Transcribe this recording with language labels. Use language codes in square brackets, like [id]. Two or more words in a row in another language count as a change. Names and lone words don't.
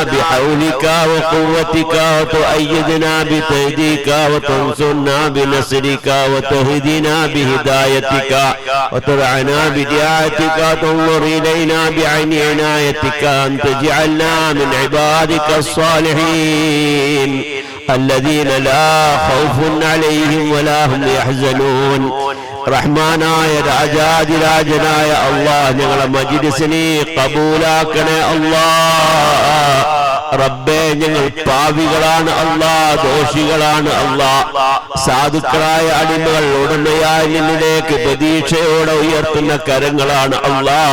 [ar] بحولك وقوتك وتؤيدنا بتأييدك وتنصرنا بنصرك وتهدينا بهدايتك وترعنا بدعاتك وتنظر إلينا بعين عنايتك أن تجعلنا من عبادك الصالحين الذين لا خوف عليهم ولا هم يحزنون. [ml] റഹ്മാനായ രാജാതിരാജനായ അല്ലാഹ് ഞങ്ങളെ മജ്‌ലിസിനെ കബൂലാക്കണേ അല്ലാഹ്. റബ്ബേ ഞങ്ങൾ പാപികളാണ് അല്ലാഹ്, ദോഷികളാണ് അല്ലാഹ്. സാധുക്കളായ അടിമകൾ ഉടമയായ നിന്നിലേക്ക് പ്രതീക്ഷയോടെ ഉയർത്തുന്ന കരങ്ങളാണ് അല്ലാഹ്.